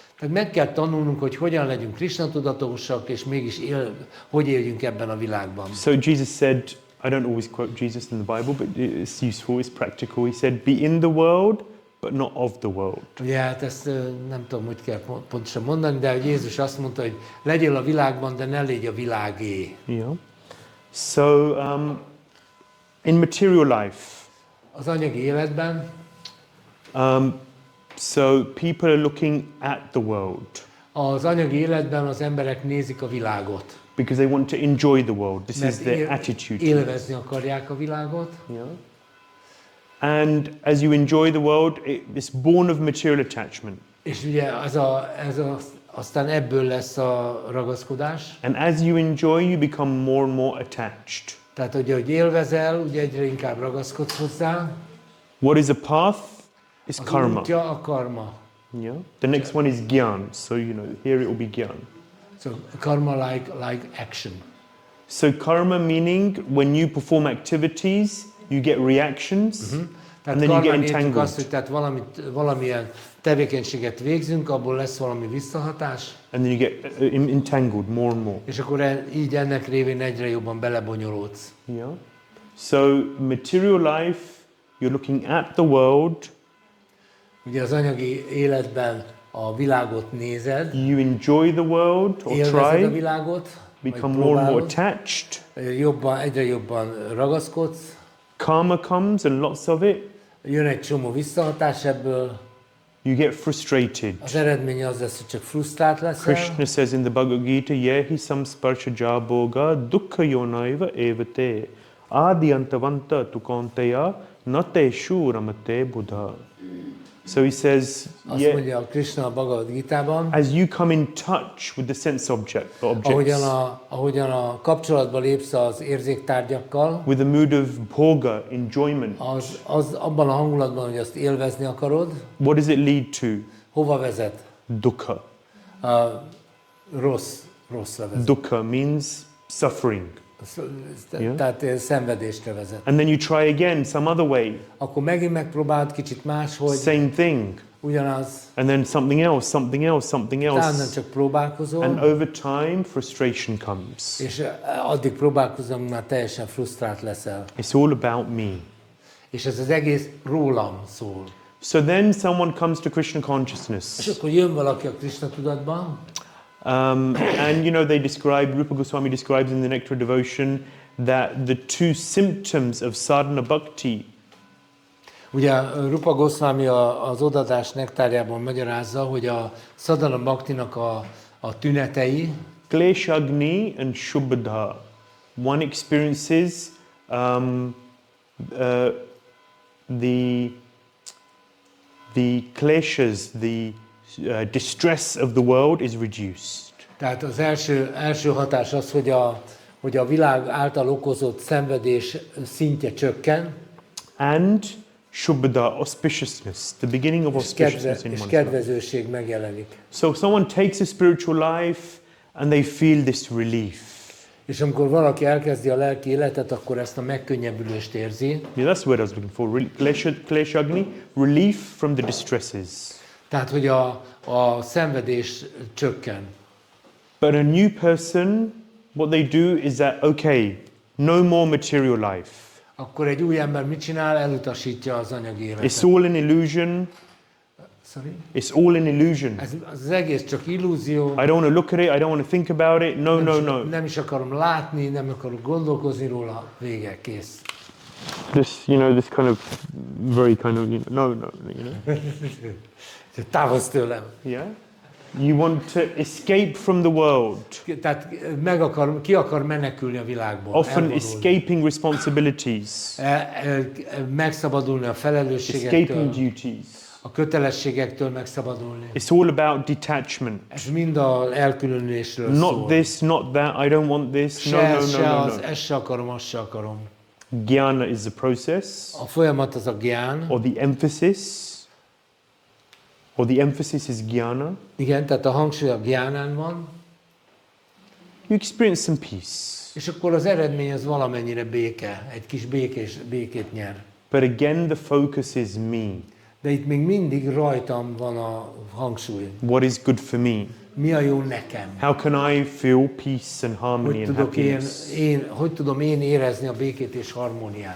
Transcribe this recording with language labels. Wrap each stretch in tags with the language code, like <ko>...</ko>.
<hu>Tehát meg kell tanulnunk, hogy hogyan legyünk Krishna tudatosak, és mégis hogy éljünk ebben a világban.</hu> <en>So Jesus said, I don't always quote Jesus in the Bible, but it's useful, it's practical. He said, be in the world, but not of the world.</en> <hu>Ugye hát ezt nem tudom, hogy kell pontosan mondani, de hogy Jézus azt mondta, hogy legyél a világban, de ne légy a világé.</hu> <en>Yeah. So in material life,</en> <hu>Az anyagi életben,</hu> <en>so people are looking at the world</en> <hu>az anyagi életben az emberek nézik a világot.</hu> <en>because they want to enjoy the world. This is their attitude.</en> <hu>Élvezni akarják a világot.</hu> <en>Yeah. And as you enjoy the world, it's born of material attachment.</en> <hu>És ugye aztán ebből lesz a ragaszkodás.</hu> <en>And as you enjoy, you become more and more attached.</en> <hu>Tehát, hogy élvezel, ugye egyre inkább ragaszkodsz hozzá.</hu> <en>What is a path? Is</en> <hu>Az</hu> <en>karma.</en> <hu>útja a karma.</hu> <en>Yeah. The next one is gyan. So here it will be gyan. So karma like action. So karma meaning when you perform activities, you get reactions, and then you get entangled.</en> <hu>Azt, hogy tehát valamilyen tevékenységet végzünk, abból lesz valami visszahatás.</hu> <en>And then you get entangled more and more.</en> <hu>És akkor így ennek révén egyre jobban belebonyolódsz.</hu> <en>Yeah. So material life, you're looking at the world.</en> <hu>Ugye az anyagi életben a világot nézed,</hu> <en>You enjoy the world or</en> <hu>élvezed a</hu> <en>try,</en> <hu>világot,</hu> <en>become more and more attached.</en> <hu>egyre jobban ragaszkodsz,</hu> <en>Karma comes and lots of it.</en> <hu>jön egy csomó visszahatás ebből,</hu> <en>You get frustrated.</en> <hu>az eredménye az lesz, hogy csak frusztrált leszel.</hu> <en>Krishna says in the Bhagavad Gita,</en> <sa>Yehi samsparsha jaboga dukkha yonaiva evate adiantavanta tukonteya nate shuramate buddha.</sa> <en>So he says,</en> <hu>Azt mondja a Krishna a Bhagavad Gitában,</hu> <en>as you come in touch with the sense objects,</en> <hu>ahogyan a kapcsolatba lépsz az érzéktárgyakkal,</hu> <en>with a mood of bhoga, enjoyment,</en> <hu>az abban a hangulatban, hogy azt élvezni akarod,</hu> <en>what does it lead to?</en> <hu>hova vezet?</hu> <en>Dukkha.</en> <hu>Rosszra vezet.</hu> <en>Dukkha means suffering.</en> <hu>Tehát szenvedésre vezet.</hu> <en>And then you try again some other way.</en> <hu>Akkor megint megpróbáld kicsit máshogy,</hu> <en>Same thing.</en> <hu>ugyanaz,</hu> <en>And then something else, something else, something</en> <hu>utána</hu> <en>else.</en> <hu>csak próbálkozol,</hu> <en>And over time, frustration comes.</en> <hu>és addig próbálkozom, már teljesen frusztrált leszel.</hu> <en>It's all about me.</en> <hu>És ez az egész rólam szól.</hu> <en>So then someone comes to Krishna</en> <hu>És</hu> <en>consciousness.</en> <hu>akkor jön valaki a Krishna tudatban,</hu> <en>And they describe, Rupa Goswami describes in the Nectar of Devotion, that the two symptoms of sadhana bhakti,</en> <hu>ugye Rupa Goswami az odadás nektárjában magyarázza, hogy a sadhana bhaktinak a tünetei,</hu> <sa>kleshagni and shubhadha.</sa> <en>One experiences the kleshas, the distress of the world is reduced.</en> <hu>tehát az első hatás az, hogy a világ által okozott szenvedés szintje csökken,</hu> <en>And shubhada, auspiciousness, the beginning of auspiciousness in</en> <hu>és</hu> <en>one's life.</en> <hu>kedvezőség megjelenik.</hu> <en>So if someone takes a spiritual life and they feel this relief.</en> <hu>És amikor valaki elkezdi a lelki életet, akkor ezt a megkönnyebbülést érzi.</hu> <en>Yeah, that's what I was looking for. Kleshagni, relief from the distresses.</en> <hu>Tehát, hogy a szenvedés csökken.</hu> <en>But a new person, what they do is that, okay, no more material life.</en> <hu>Akkor egy új ember mit csinál? Elutasítja az anyagi életet.</hu> <en>It's all an illusion. Sorry? It's all an illusion.</en> <hu>Ez az egész csak illúzió.</hu> <en>I don't want to look at it. I don't want to think about it. No, no, no.</en> <hu>Nem is akarom látni, nem akarok gondolkozni róla. Vége, kész.</hu> <en>This, this kind of very kind of, no,</en> <hu>Távozz tőlem.</hu> <en>Yeah? You want to escape from the world.</en> <hu>Tehát ki akar menekülni a világból.</hu> <en>Often</en> <hu>elvonulni.</hu> <en>escaping responsibilities.</en> <hu>Megszabadulni a felelősségektől.</hu> <en>Escaping duties.</en> <hu>A kötelességektől megszabadulni.</hu> <en>It's all about detachment.</en> <hu>Ez mind az elkülönülésről</hu> <en>Not</en> <hu>szól.</hu> <en>this, not that, I don't want this. No, no.</en> <hu>Ezt se akarom, azt se akarom.</hu> <en>Jnana is the process.</en> <hu>A folyamat az a gyán.</hu> <en>Or the emphasis. Or the emphasis is jnana.</en> <hu>Igen, tehát a hangsúly a gyánán van.</hu> <en>You experience some peace.</en> <hu>És akkor az eredmény az valamennyire béke. Egy kis békét nyer.</hu> <en>But again the focus is me.</en> <hu>De itt még mindig rajtam van a hangsúly.</hu> <en>What is good for me?</en> <hu>Mi a jó nekem?</hu> <en>How can I feel peace and harmony and happiness?</en> <hu>Hogy tudom én érezni a békét és harmóniát?</hu>